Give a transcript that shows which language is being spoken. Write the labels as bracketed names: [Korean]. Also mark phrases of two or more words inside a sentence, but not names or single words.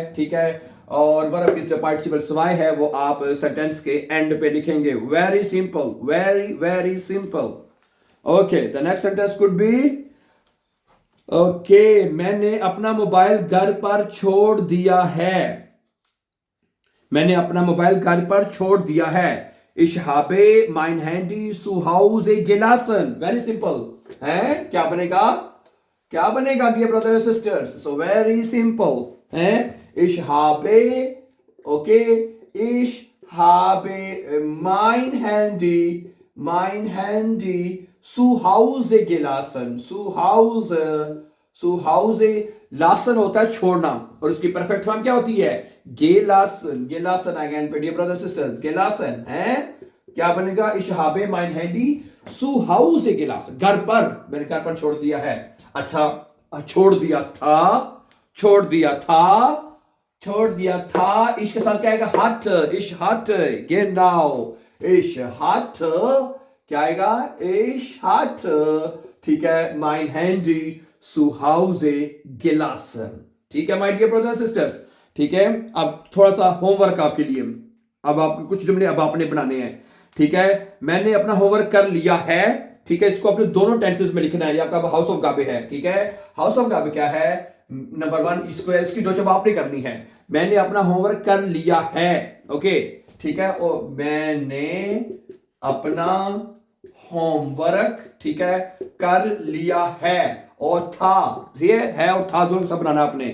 [Hindi] ठीक है, और वर्ब की जो पार्टिसिपल सवाई है वो आप सेंटेंस के एंड पे लिखेंगे। [English] वेरी सिंपल, वेरी सिंपल। okay, the next sentence could be, okay, [Hindi] मैंने अपना मोबाइल घर पर छोड़ दिया है, मैंने अपना मोबाइल घर पर छोड़ दिया है। [German] Ich habe mein Handy zu Hause gelassen. [English] Very simple. [Hindi] है, क्या बनेगा? क्या बनेगा [English] dear brother and sisters? so very simple है। [German] Ich habe, okay, ich habe mein Handy zu Hause gelassen. Zu Hause, [Hindi] लासन होता है छोड़ना, और उसकी परफेक्ट फॉर्म क्या होती है? [German] gelassen, gelassen [Hindi] अगेन पे [English] dear brother sisters, [Hindi] गेलासन है, क्या बनेगा? [German] Ich habe mein Handy zu Hause gelassen, [Hindi] घर पर, मैंने घर पर छोड़ दिया है। अच्छा, छोड़ दिया था, छोड़ दिया था, छोड़ दिया था, इसके साथ क्या आएगा? हट, [German] ich hatte, genau, ich hatte, [Hindi] क्या आएगा? [German] ich hatte, [Hindi] ठीक है, [German] mein Handy zu Hause gelassen। [Hindi] ठीक है [English] my dear brother sisters, [Hindi] ठीक है। अब थोड़ा सा होमवर्क आपके लिए, अब आप कुछ जुमले अब आपने बनाने हैं। ठीक है, मैंने अपना होमवर्क कर लिया है, ठीक है, इसको अपने दोनों टेंसेस में लिखना है। ये आपका हाउस ऑफ गाबे है, ठीक है। हाउस ऑफ गाबे क्या है? नंबर 1, इसको इसकी दो जब आपने करनी है, मैंने अपना होमवर्क कर लिया है, ओके, ठीक है, और मैंने अपना होमवर्क, ठीक है, कर लिया है, और था, ये है और था दोनों सब बनाना आपने।